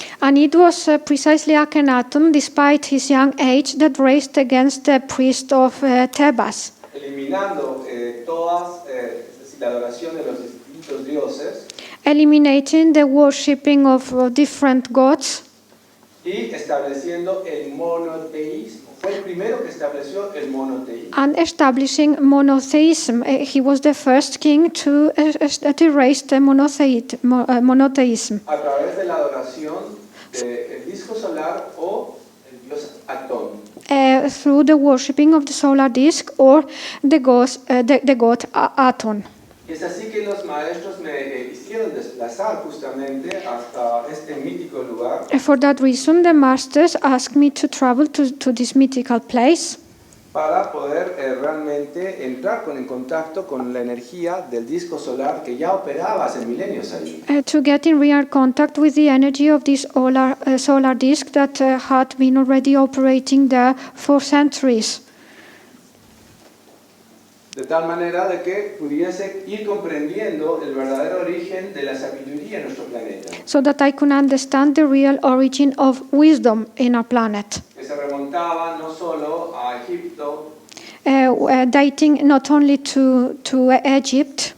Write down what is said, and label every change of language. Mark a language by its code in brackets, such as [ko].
[en] And it was precisely Akhenaton, despite his young age, that raised against the priest of Thebes, [es] eliminando todas la adoración de los distintos dioses [en] eliminating the worshipping of different gods [es] y estableciendo el monoteísmo. Fue el primero que estableció el monoteísmo. [en] and establishing monotheism. He was the first king to erase the monotheism [es] A través de la adoración del disco solar o el dios Atón. [en] through the worshipping of the solar disk or the god Aton. [es] Y es así que los maestros me hicieron desplazar justamente hasta este mítico lugar [en] For that reason, the masters asked me to travel to this mythical place [es] para poder realmente entrar en contacto con la energía del disco solar que ya operaba hace milenios ahí. [en] to get in real contact with the energy of this solar disk that had been already operating there for centuries, [es] De tal manera de que pudiese ir comprendiendo el verdadero origen de la sabiduría en nuestro planeta, [en] so that I could understand the real origin of wisdom in our planet, [es] que se remontaba no solo a Egipto. [en] dating not only to Egypt.